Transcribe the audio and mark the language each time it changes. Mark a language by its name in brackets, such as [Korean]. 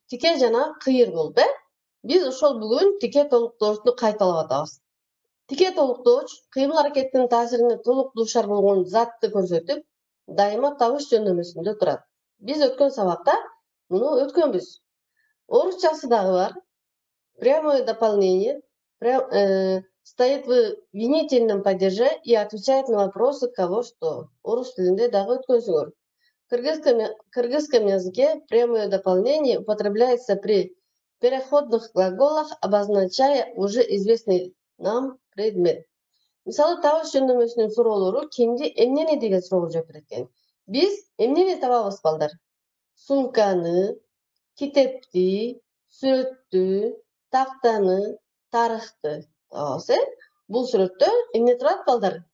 [Kyrgyz] Тике жана кыйыр болуп, Биз ошол бүгүн тике толуктоочту кайталап атабыз. Тике толуктооч кыймыл-аракеттин таасирине толук дуушар болгон затты көрсөтүп, дайыма табыш жөндөмүсүндө турат. Биз өткөн сабакта муну өткөнбүз. Орусчасы дагы бар. [Russian] Прямое дополнение. Стоит в винительном падеже и отвечает на вопросы кого что. [Kyrgyz] Орус тилинде дагы өткөнсүңөр. [Russian] В кыргызском языке прямое дополнение употребляется при переходных глаголах, обозначая уже известный нам предмет. [Kyrgyz] Мисалы, табыш жөндөмөсүнүн суроолору кимди эмнени деген суроого жооп берет экен. Биз эмнени табабыз, балдар? Сумканы, китепти, сүрөттү, тактаны, тарыхты табабыз, Бул сүрөттө эмне турат, балдар?